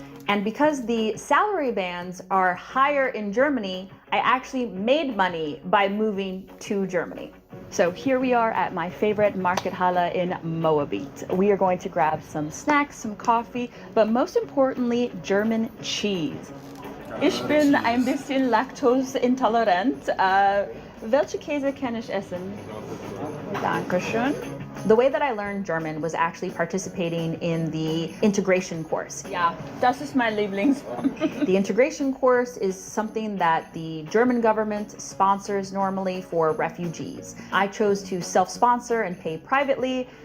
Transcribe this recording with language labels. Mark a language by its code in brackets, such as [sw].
[en] And because the salary bands are higher in Germany, I actually made money by moving to Germany. So here we are at my favorite Markthalle in Moabit. We are going to grab some snacks, some coffee, but most importantly, German cheese. [de] Ich bin ein bisschen laktoseintolerant. Welche Käse kann ich essen? Dankeschön. [en] The way that I learned German was actually participating in the integration course. [de] Ja, das ist mein Lieblingswort. [en] The integration course is something that the German government sponsors normally for refugees. I chose to self-sponsor and pay privately.